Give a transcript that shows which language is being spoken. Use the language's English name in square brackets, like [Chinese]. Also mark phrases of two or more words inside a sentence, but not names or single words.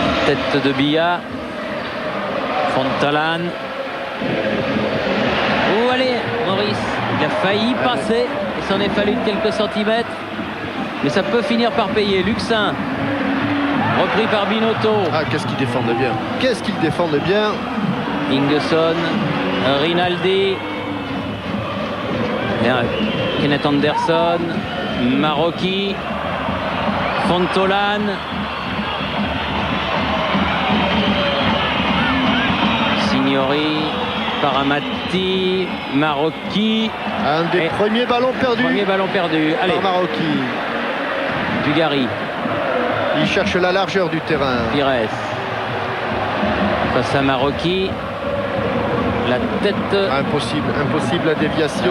[French] tête de Billa. Fontalan. Oh, allez, Maurice. Il a failli passer. Il s'en est fallu de quelques centimètres. Mais ça peut finir par payer. Luxin. Repris par Binotto. Ah, qu'est-ce qu'il défendait bien. Qu'est-ce qu'il défendait bien. Ingesson. Rinaldi. Kenneth Anderson. Marocchi. Fontolan. Signori. Paramatti. Marocchi. Un des premiers ballons perdus. Premier ballon perdu. Allez. Par Marocchi. Dugarry. Il cherche la largeur du terrain. Pires. Face à Marocchi. La tête. Impossible la déviation.